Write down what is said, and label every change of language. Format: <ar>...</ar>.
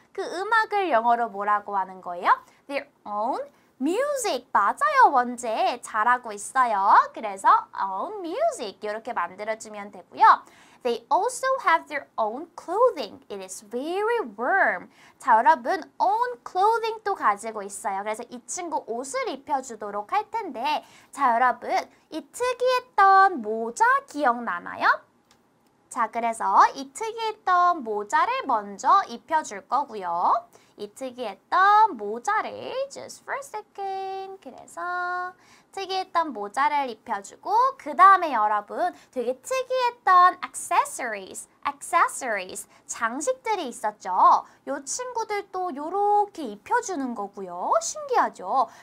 <ko>그 음악을 영어로 뭐라고 하는 거예요?</ko> <en>Their own music.</en> <ko>맞아요, 원제. 잘하고 있어요. 그래서 own music 이렇게 만들어주면 되고요.</ko> <en>They also have their own clothing. It is very warm.</en> <ko>자, 여러분 own clothing도 가지고 있어요. 그래서 이 친구 옷을 입혀주도록 할 텐데 자, 여러분 이 특이했던 모자 기억나나요? 자, 그래서 이 특이했던 모자를 먼저 입혀줄 거고요. 이 특이했던 모자를</ko> <en>just for a second.</en> <ko>그래서 특이했던 모자를 입혀주고 그 다음에 여러분 되게 특이했던 accessories 장식들이 있었죠. 요 친구들도 요렇게 입혀주는 거고요. 신기하죠?</ko>